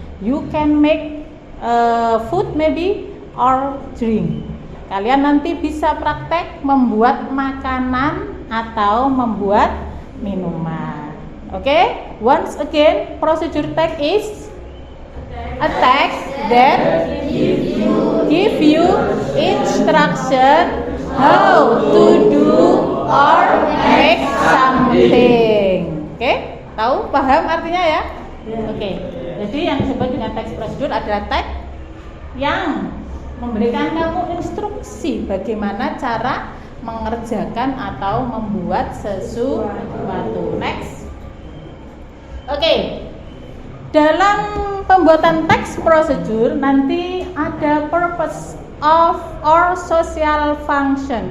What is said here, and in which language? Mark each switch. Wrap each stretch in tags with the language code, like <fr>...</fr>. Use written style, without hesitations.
<en>You can make food maybe or drink.</en> <id>Kalian nanti bisa praktek membuat makanan atau membuat minuman. Oke?</id> <en>Once again, procedure text is a text that give you instruction how to do or make something.</en> <id>Oke? Tahu? Paham artinya ya? Oke. Jadi yang disebut dengan text procedure adalah teks yang memberikan kamu instruksi bagaimana cara mengerjakan atau membuat sesuatu. Next. Oke. Dalam pembuatan text procedure nanti ada</id> <en>purpose of or social function.</en>